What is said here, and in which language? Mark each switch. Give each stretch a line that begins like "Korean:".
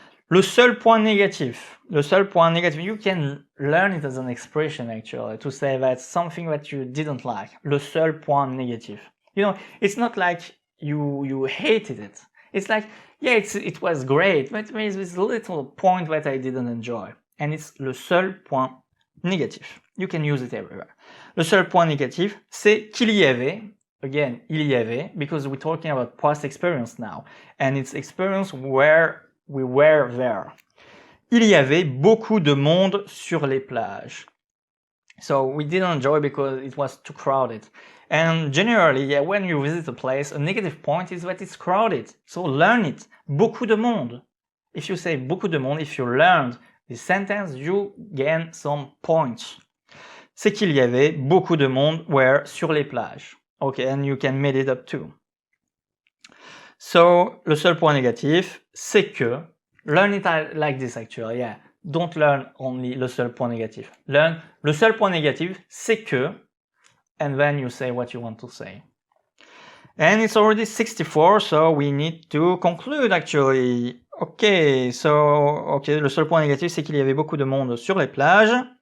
French: Le seul point négatif,
English: you can learn it as an expression actually, to say that something that you didn't like.
French: Le seul point négatif.
English: You know, it's not like you hated it. It's like, yeah, it was great, but there is this little point that I didn't enjoy. And it's
French: le seul point négatif.
English: You can use it everywhere.
French: Le seul point négatif, c'est qu'il y avait.
English: Again,
French: il y avait,
English: because we're talking about past experience now. And it's experience where we were there.
French: Il y avait beaucoup de monde sur les plages.
English: So we didn't enjoy because it was too crowded. And generally, yeah, when you visit a place, a negative point is that it's crowded. So learn it.
French: Beaucoup de monde.
English: If you say
French: beaucoup de monde,
English: if you learned this sentence, you gain some points.
French: C'est qu'il y avait beaucoup de monde where sur les plages.
English: Okay, and you can make it up too. So,
French: le seul point négatif, c'est que,
English: learn it like this actually, yeah. Don't learn only
French: le seul point négatif.
English: Learn
French: le seul point négatif, c'est que,
English: and then you say what you want to say. And it's already 64, so we need to conclude actually.
French: Ok, le seul point négatif, c'est qu'il y avait beaucoup de monde sur les plages.